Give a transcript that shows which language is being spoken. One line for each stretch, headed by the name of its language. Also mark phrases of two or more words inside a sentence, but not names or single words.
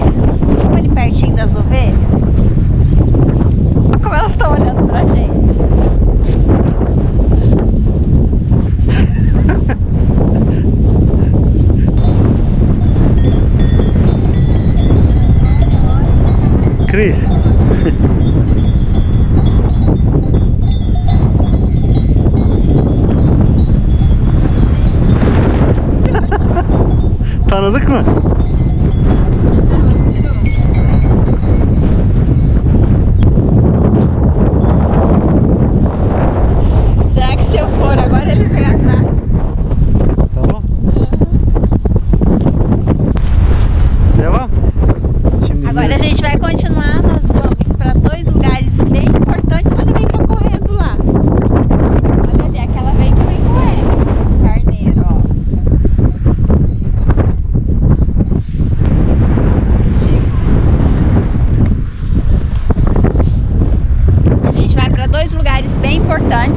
Portuguese: Vamos ali pertinho das ovelhas. Olha como elas estão olhando pra gente. Chris.
Turkish: Tanıdık mı?
Portuguese: Será que se eu for agora eles vêm atrás?
Turkish: Tamam. Devam. Şimdi
Portuguese: Agora a gente vai continuar, nós vamos para dois lugares bem importantes. Olha, vem pra correndo lá. Olha ali, aquela vem que vem correndo. Carneiro, ó. A gente vai para dois lugares bem importantes.